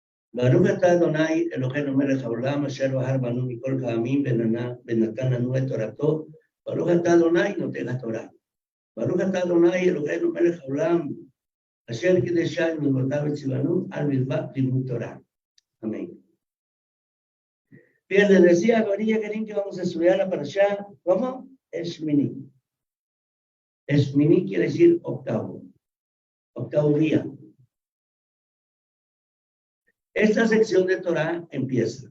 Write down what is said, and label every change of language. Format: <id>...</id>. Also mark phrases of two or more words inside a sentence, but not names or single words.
<he>ברוך אתה אדוני אלוהינו מלך העולם אשר בחר בנו מכל העמים ונתן לנו את תורתו. ברוך אתה אדוני נותן התורה ברוך אתה אדוני אלוהינו מלך העולם אשר קדשנו מצוותיו וצונו על מדבר לימוד תורה.</he> <es>Amén. Bien, les decía a María Karim que vamos a estudiar la parashá, ¿cómo? Shmini. Shmini quiere decir octavo día. Esta sección de Torah empieza.</es>